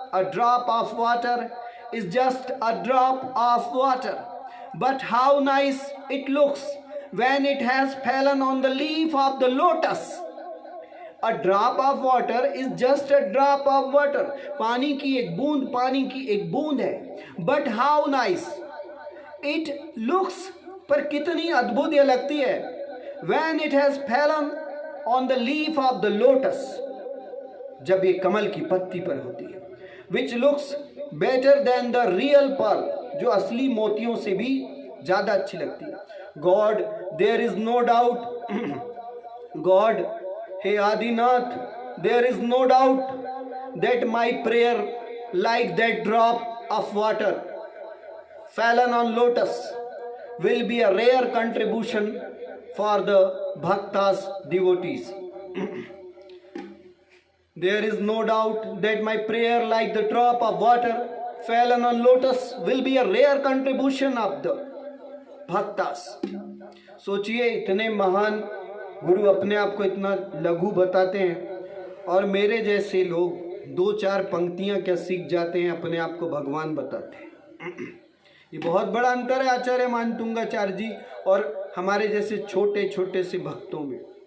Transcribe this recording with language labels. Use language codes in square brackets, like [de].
[en] A drop of water is just a drop of water. But how nice it looks when it has fallen on the leaf of the lotus. A drop of water is just a drop of water. [hi] पानी की एक बूंद है. [en] But how nice it looks, [hi] पर कितनी अद्भुत यह लगती है. [en] When it has fallen on the leaf of the lotus, [hi] जब ये कमल की पत्ती पर होती है. [en] Which looks better than the real pearl, [hi] जो असली मोतियों से भी ज्यादा अच्छी लगती है. [en] God, there is no doubt, God, हे Adinath, there is no doubt that my prayer, like that drop of water fallen on lotus, will be a rare contribution for the bhaktas, devotees. There is no doubt that my prayer, like the drop of water fallen on lotus, will be a rare contribution of the bhaktas. [hi] सोचिए, इतने महान गुरु अपने आप को इतना लघु बताते हैं, और मेरे जैसे लोग 2-4 पंक्तियां क्या सीख जाते हैं, अपने आप को भगवान बताते हैं. ये बहुत बड़ा अंतर है आचार्य मानतुंगाचार्य जी और हमारे जैसे छोटे छोटे से भक्तों में.